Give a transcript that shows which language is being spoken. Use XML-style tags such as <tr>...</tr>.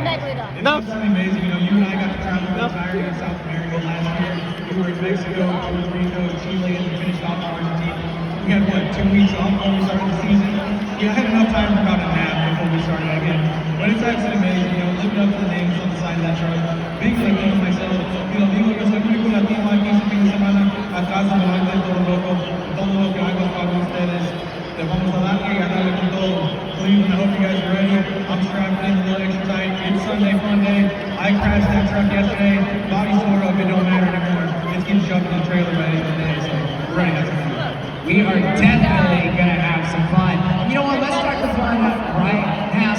<en>It's absolutely amazing. You and I got to travel the entirety of South America last year. We were in Mexico, Puerto Rico, Chile, and we finished off in Argentina. We had, 2 weeks off before we started the season? Yeah, I had enough time for about a nap before we started again. But it's absolutely amazing, living up to the names on the side of that truck. Being Latino myself,</en> <es>digo, yo soy el único latino aquí este fin de semana atrás en el evento de Toro Loco. Todo lo que hago para ustedes. Les vamos a darle y a darle con todo.</es> <en>Cleveland, I hope you guys are ready. I'm strapped in a little extra tight. It's Sunday fun day. I crashed that truck yesterday. Body tore up, it don't matter anymore. It's getting shoved in the trailer by the end of the day, so we're ready to have some fun. We are definitely going to have some fun. You know what? Let's start the fun right now.</en>